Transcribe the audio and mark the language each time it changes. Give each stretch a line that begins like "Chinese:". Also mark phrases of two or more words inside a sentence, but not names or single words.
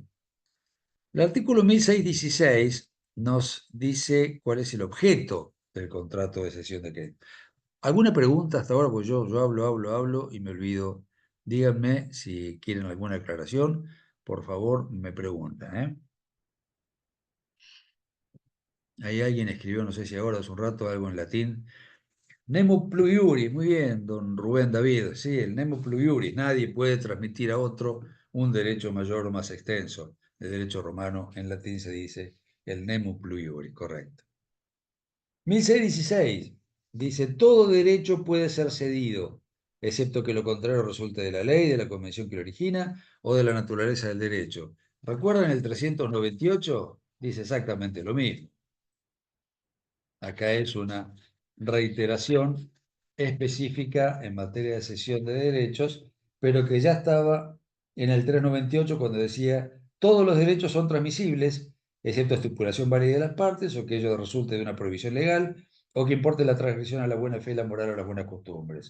Spanish: El artículo 1616 nos dice cuál es el objeto del contrato de cesión de crédito. ¿Alguna pregunta hasta ahora? Pues yo hablo y me olvido. Díganme si quieren alguna aclaración. Por favor, me preguntan, ¿eh? Ahí alguien escribió, no sé si ahora o hace un rato, algo en latín.
Latin: Nemo plus iuris,
Spanish: muy bien, don Rubén David. Sí, el
Latin: nemo plus iuris.
Spanish: Nadie puede transmitir a otro un derecho mayor o más extenso. El derecho romano en latín se dice el
Latin: nemo plus iuris,
Spanish: correcto. 1616 dice: todo derecho puede ser cedido, excepto que lo contrario resulte de la ley, de la convención que lo origina o de la naturaleza del derecho. ¿Recuerdan el 398? Dice exactamente lo mismo. Acá es una reiteración específica en materia de cesión de derechos, pero que ya estaba en el 398 cuando decía: todos los derechos son transmisibles, excepto estipulación válida de las partes, o que ello resulte de una prohibición legal, o que importe la transgresión a la buena fe, la moral o las buenas costumbres.